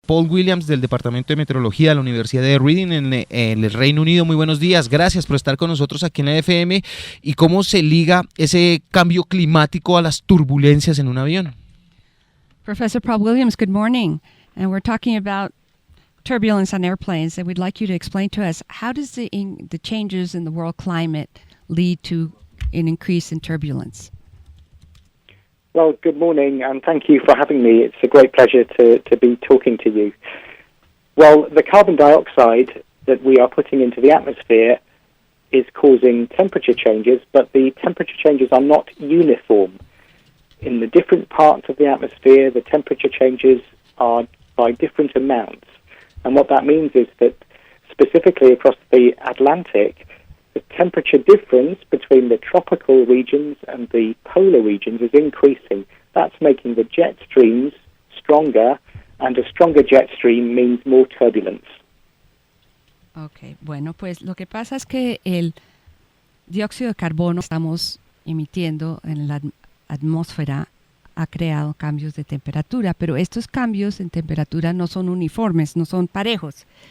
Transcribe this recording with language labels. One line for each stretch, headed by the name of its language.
Spanish: Paul Williams del Departamento de Meteorología de la Universidad de Reading en el Reino Unido. Muy buenos días, gracias por estar con nosotros aquí en la FM. ¿Y cómo se liga ese cambio climático a las turbulencias en un avión?
English: Professor Paul Williams, good morning. And we're talking about turbulence on airplanes, and we'd like you to explain to us, how does the changes in the world climate lead to an increase in turbulence? Well, good morning, and thank you for having me. It's a great pleasure to be talking to you. Well, the carbon dioxide that we are putting into the atmosphere is causing temperature changes, but the temperature changes are not uniform. In the different parts of the atmosphere, the temperature changes are by different amounts. And what that means is that specifically across the Atlantic, the temperature difference between the tropical regions and the polar regions is increasing. That's making the jet streams stronger, and a stronger jet stream means more turbulence.
Spanish: Okay, bueno, pues lo que pasa es que el dióxido de carbono que estamos emitiendo en la atmósfera ha creado cambios de temperatura, pero estos cambios en temperatura no son uniformes, no son parejos.